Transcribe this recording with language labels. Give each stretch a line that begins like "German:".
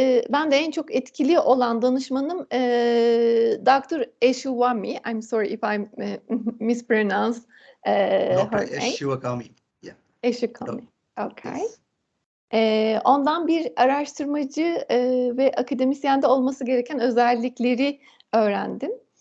Turkish: Ben de en çok etkili olan danışmanım Dr. Eshwami.
English: I'm sorry if I mispronounce her name. Kami. Yeah. Eshwami. Okay. Yes.
Turkish: Ondan bir araştırmacı ve akademisyende olması gereken özellikleri öğrendim.